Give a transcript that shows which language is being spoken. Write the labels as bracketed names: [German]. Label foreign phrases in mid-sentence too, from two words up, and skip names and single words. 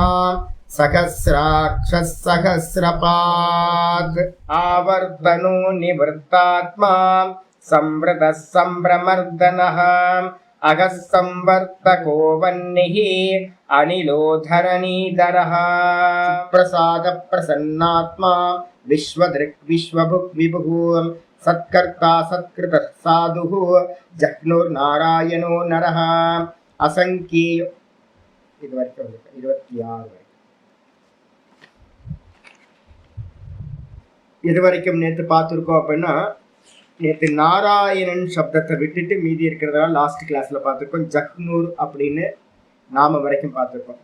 [Sanskrit] सहस्राक्षः सहस्रपाद आवर्तनो निवृत्तात्मा संवृतः संभ्रमर्दनः अगः संवर्तको वह्निः अनिलो धरणीधरः प्रसाद प्रसन्नात्मा विश्वदृक् विश्वभुक् विभुः सत्कर्ता सत्कृतः साधुः जह्नुर्नारायणो नरः असंख्येय. [Tamil] இது வரைக்கும் 26 இது வரைக்கும் நேற்று பார்த்துருக்கோம். அப்படின்னா நேற்று நாராயணன் சப்தத்தை விட்டுட்டு மீதி இருக்கிறதால [English] last classla [Tamil] பார்த்துருக்கோம். ஜக்னூர் அப்படின்னு நாமம் வரைக்கும் பார்த்துருக்கோம்.